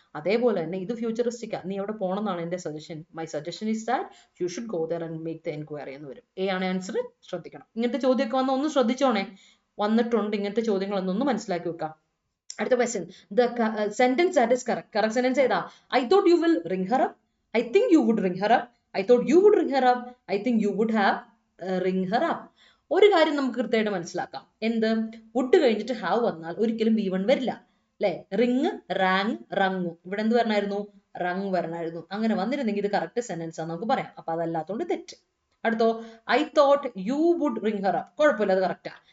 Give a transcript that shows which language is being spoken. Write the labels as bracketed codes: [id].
[ml] അതേപോലെ തന്നെ ഇത് ഫ്യൂച്ചറിസ്റ്റിക്കാ, നീ അവിടെ പോകണം എന്നാണ് എന്റെ suggestion. [en] my suggestion is that you should go there and make the enquiry [ml] എന്ന് വരും. എ ആണ് ആൻസർ. ശ്രദ്ധിക്കണം. ഇങ്ങനത്തെ ചോദ്യമൊക്കെ വന്ന് ഒന്ന് ശ്രദ്ധിച്ചോണേ. വന്നിട്ടുണ്ട് ഇങ്ങനത്തെ ചോദ്യങ്ങളൊന്നും മനസ്സിലാക്കി വെക്കാം. അടുത്ത [en] Question, the sentence that is correct. Correct sentence [ml] ഏതാ? [en] I thought you will ring her up. I think you would ring her up. I thought you would ring her up. I think you would have ring her up. [ml] ഒരു കാര്യം നമുക്ക് കൃത്യമായിട്ട് മനസ്സിലാക്കാം. എന്ത്? Would കഴിഞ്ഞിട്ട് have വന്നാൽ ഒരിക്കലും V1 വരില്ല അല്ലെ? Ring, rang, wrung. ഇവിടെ എന്ത് വരണമായിരുന്നു? റങ് വരണമായിരുന്നു. അങ്ങനെ വന്നിരുന്നെങ്കിൽ ഇത് കറക്റ്റ് സെന്റൻസ് ആണെന്ന് നമുക്ക് പറയാം. അപ്പൊ അതല്ലാത്തോണ്ട് തെറ്റ്. അടുത്തോ, [en] I thought you would ring her up. [ml] കുഴപ്പമില്ല, അത് കറക്റ്റാ.